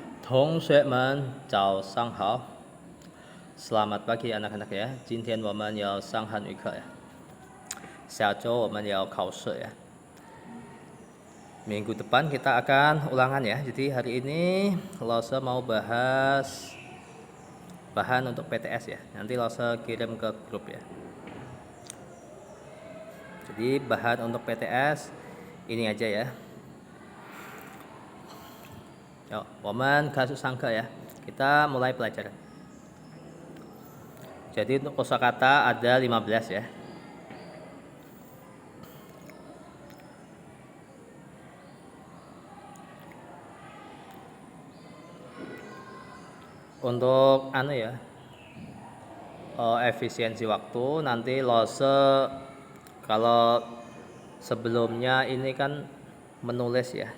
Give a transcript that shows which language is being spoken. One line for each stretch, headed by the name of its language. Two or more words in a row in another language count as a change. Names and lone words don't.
Chinese: 同学们早上好.
Indonesian: Selamat pagi anak-anak ya.
Chinese: 今天我们要上汉语课ya. 下周我们要考试 ya.
Indonesian: Minggu depan kita akan ulangan ya. Jadi hari ini Lose mau bahas bahan untuk PTS ya. Nanti Lose kirim ke grup ya. Jadi bahan untuk PTS ini aja ya. Yuk,
Chinese: 我们开始上课 ya.
Indonesian: Kita mulai pelajaran. Jadi untuk kosakata ada 15 ya. Untuk efisiensi waktu nanti Lose kalau sebelumnya ini kan menulis ya.